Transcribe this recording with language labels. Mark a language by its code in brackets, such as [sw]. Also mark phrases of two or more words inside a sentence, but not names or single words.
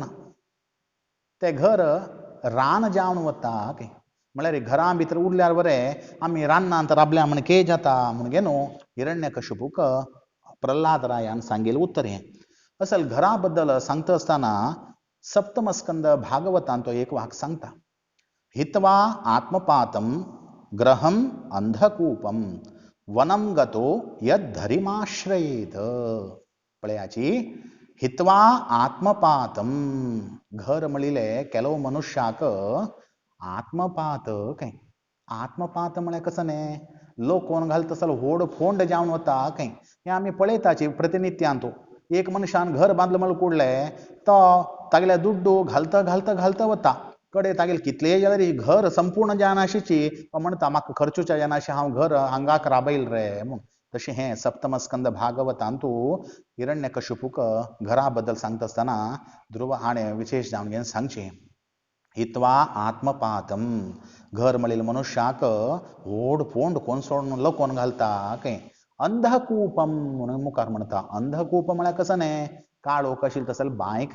[kok] तें घर रान जावन वता खंय. म्हळ्यार घरां भितर उरल्यार बरें आमी रानांत राबल्या म्हणके जाता म्हूण गे न्हू हिरण्यकशिपूक प्रल्हाद रायान सांगिल्लें उत्तर हें. असल घरा बद्दल सांगता आसतना सप्तम स्कंद भागवतांत तो एक वाक सांगता. [sa] हित्वा आत्मपातम ग्रहम अंधकूपम वनम गतो यद्धरिमाश्रयेत. [kok] पळयाची [sa] हित्वा आत्मपातम [kok] घर म्हणिल्लें केलो मनुश्याक आत्मपात खंय. आत्मपात म्हळ्यार कसं न्ही लोक कोण घालता तसलो व्हड फोंड जावन वता खंय. हें आमी पळयताची प्रतिनित्यांत. एक मनशान घर बांदलें म्हणलें कुडलें तो तागेल्या दुड्डू घालता घालता घालता वता कडे तागेलें कितलेंय जाल्यार घर संपूर्ण जायनाशिची तो म्हणटा म्हाका खर्चूच्या जायनाशें हांव घर हांगाक राबयल रे म्हूण. तशें हें सप्तम स्कंद भागवतांत हिरण्यकशिपूक घरा बद्दल सांगता आसतना ध्रुव हाणें विशेश जावन घेवन सांगचें. [sa] हित्वा आत्मपातम [kok] घर म्हणिल्लें मनशाक व्हड फोंड कोण सोडून लोकोन घालता खंय. अंधकूपम म्हणून मुखार म्हणटा. अंधकूप म्हळ्यार कसं न्ही काळोख आशिल्ली तसलें बांय खंय.